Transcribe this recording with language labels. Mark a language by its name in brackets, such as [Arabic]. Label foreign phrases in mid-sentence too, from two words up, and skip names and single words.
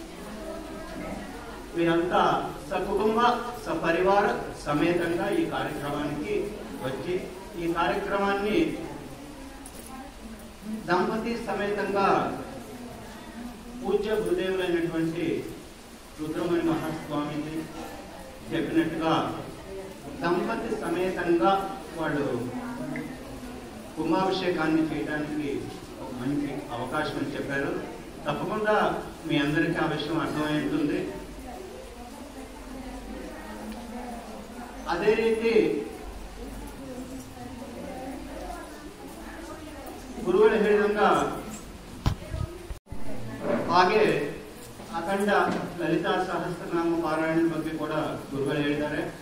[Telugu] మీరంతా సకుటుంబ సపరివార సమేతంగా ఈ కార్యక్రమానికి వచ్చి ఈ కార్యక్రమాన్ని దంపతి సమేతంగా పూజ్య గురుదేవులైనటువంటి రుద్రమణి మహాస్వామిజీ చెప్పినట్టుగా దంపతి సమేతంగా వాళ్ళు కుంభాభిషేకాన్ని చేయడానికి ఒక మంచి అవకాశం అని చెప్పారు. తప్పకుండా మీ అందరికీ ఆ విషయం అర్థమై ఉంటుంది. [Kannada] ಅದೇ ರೀತಿ ಗುರುಗಳು ಹೇಳಿದಂಗ ಹಾಗೆ ಅಖಂಡ ಲಲಿತಾ ಸಹಸ್ರನಾಮ ಪಾರಾಯಣದ ಬಗ್ಗೆ ಕೂಡ ಗುರುಗಳು ಹೇಳಿದ್ದಾರೆ.